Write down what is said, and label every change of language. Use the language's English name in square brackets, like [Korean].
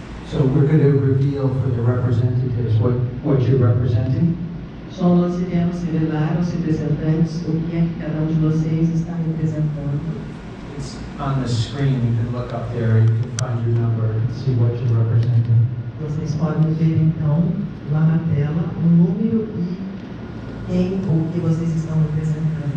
[English] So we're going to reveal for the representatives what you're representing. [Portuguese] Só nós iremos revelar aos representantes o que é que cada de vocês está representando. [English] It's on the screen. You can look up there. You can find your number and see what you're representing. [Portuguese] Vocês podem ver então lá na tela o número e quem ou o que vocês estão representando.